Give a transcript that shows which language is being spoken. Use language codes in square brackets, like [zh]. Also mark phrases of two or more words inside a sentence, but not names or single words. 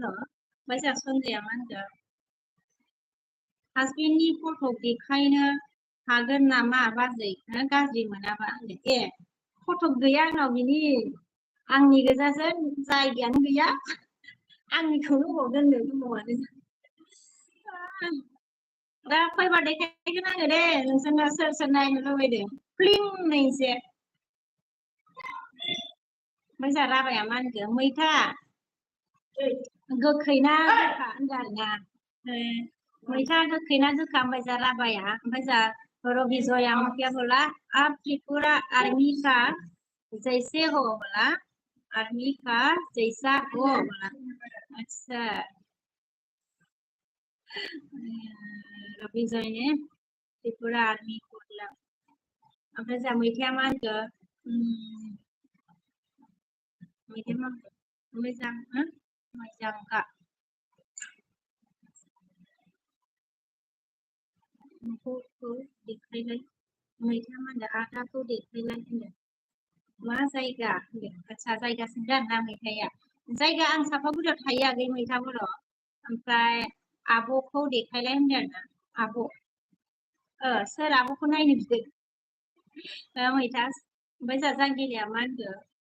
[brx] दं ओमफ्राय जा सन्जया मा होनगोन हासबेन्डनि फट' देखायनो हागोन नामा बाजै गाज्रि मोनाबा होनदों ए फट' गैया आंनाव बिनि आंनि गोजासो जायगायानो गैया आंनिखौनो अबाव दोननो दङआनो दा फैबा देखायगोन आङो दे नोंसोरनो सोर सोर नायनो लुबैदों फ्लिं एसे ओमफ्राय जा राबाया मा होनगोन मैथा गोखै ना गोखा होनदों आरोना मैथा गोखै ना गोखा ओमफ्राय जा राबाया ओमफ्राय जा रवि जया [hi] क्या बोला आप त्रिपुरा आर्मी का जैसे हो बोला आर्मी का जैसा हो बोला अच्छा रवि जय ने त्रिपुरा आर्मी को बोला [brx] ओमफ्राय जा मैथाया मा होनगोन मैथाया मा मोजां मोजां का न'खौ देखायलाय मैथा मा होनदों आदाखौ देखायलाय होनदों मा जायगा होनदों आदसा जायगा सोंदों आरोना मैथाया जायगा आं सापागुरियाव थायो आगै मैथाफोराव ओमफ्राय आब'खौ देखायलाय होनदों आरोना आब' सोर आब'खौ नायनो बिदों मैथा ओमफ्राय जा जांगिलाया मा होनदों